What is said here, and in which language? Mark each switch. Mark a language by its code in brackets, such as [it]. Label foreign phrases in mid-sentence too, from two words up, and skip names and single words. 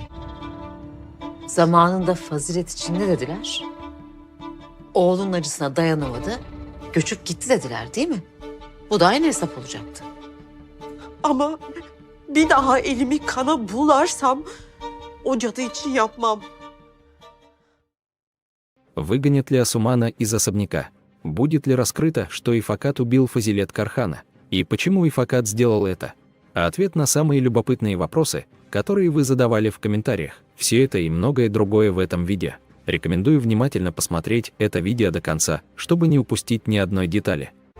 [tr] Zamanında fazilet için ne dediler? Oğlunun acısına dayanamadı, göçüp gitti dediler değil mi? Bu da aynı hesap olacaktı. Ama bir daha elimi kana bularsam o cadı için yapmam. [ru] Выгонят ли Асумана из особняка? Будет ли раскрыто, что Ифакат убил Фазилет Кархана? И почему Ифакат сделал это? А ответ на самые любопытные вопросы, которые вы задавали в комментариях. Все это и многое другое в этом видео. Рекомендую внимательно посмотреть это видео до конца, чтобы не упустить ни одной детали.